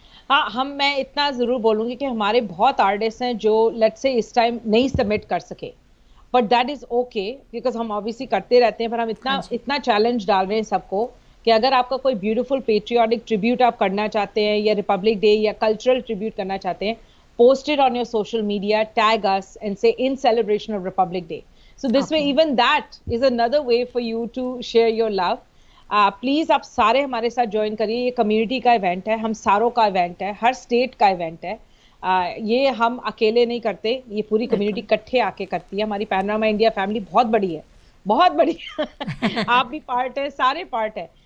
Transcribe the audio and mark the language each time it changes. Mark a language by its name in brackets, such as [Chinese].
[Hindi] हाँ, मैं इतना ज़रूर बोलूँगी कि हमारे बहुत आर्टिस्ट हैं जो लेट्स से इस टाइम नहीं सबमिट कर सके, [English] but that is okay [Hindi] because हम ऑब्वियसली करते रहते हैं, पर हम इतना चैलेंज डाल रहे हैं सबको कि अगर आपका कोई ब्यूटीफुल पेट्रियाटिक ट्रिब्यूट आप करना चाहते हैं या रिपब्लिक डे या कल्चरल ट्रिब्यूट करना चाहते हैं, [English] post it on your social media, tag us and say in celebration of Republic Day. So this way, even that is another way for you to share your love. [Hindi] Please आप सारे हमारे साथ join करिए, ये community का event है, हम सारों का इवेंट है, हर स्टेट का इवेंट है। ये हम अकेले नहीं करते, ये पूरी कम्युनिटी इकट्ठे आके करती है। हमारी पैनोरामा इंडिया फैमिली बहुत बड़ी है, बहुत बड़ी आप भी पार्ट है, सारे पार्ट है।